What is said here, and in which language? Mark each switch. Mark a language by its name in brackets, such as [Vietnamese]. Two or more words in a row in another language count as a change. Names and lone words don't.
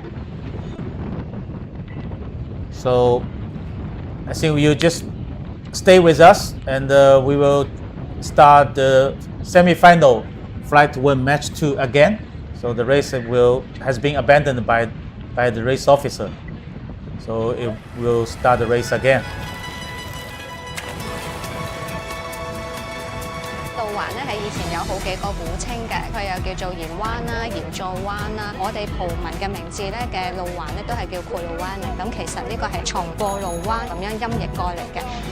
[English] So I think you just stay with us and we will start the semi-final flight to win match 2 again. So the race has been abandoned by the race officer. So it will start the race again. [Cantonese] 路環咧係以前有好幾個古稱嘅，佢又叫做鹽灣啦、鹽座灣啦。我哋葡文嘅名字咧嘅路環咧都係叫庫路灣嘅。咁其實呢個係從過路灣咁樣音譯過嚟嘅。